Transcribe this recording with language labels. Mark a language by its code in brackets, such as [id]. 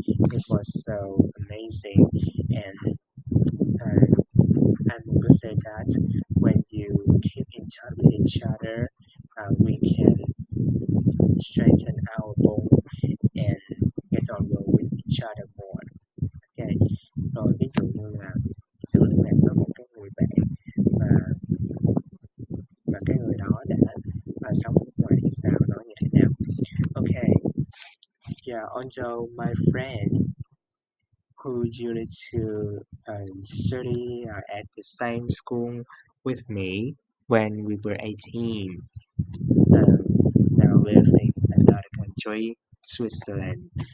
[en] It was so amazing, and I'm gonna say that when you keep in touch with each other, we can strengthen our bond and get on well with each other more. Okay. [vi] Rồi ví dụ như là giữ liên lạc với một cái người bạn mà cái người đó đã sống ở nước ngoài thì sao, nó như thế nào. [en] Okay. Yeah, although my friend who used to study at the same school with me when we were 18, now live in another country, Switzerland.